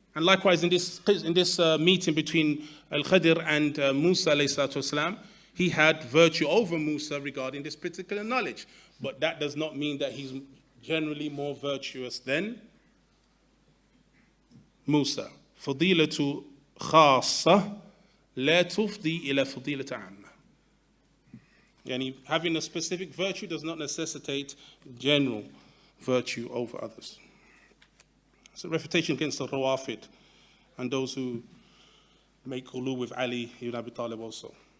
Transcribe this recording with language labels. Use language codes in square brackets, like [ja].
[en] And likewise, in this meeting between Al-Khadir and Musa alayhi salatu wasalam, he had virtue over Musa regarding this particular knowledge. But that does not mean that he's generally more virtuous than Musa. [ar] فضيلة خاصة لا تفضي إلى فضيلة عامة. [en] Having a specific virtue does not necessitate general virtue over others. It's a refutation against the Rawafid and those who make ghulu with Ali ibn Abi Talib also.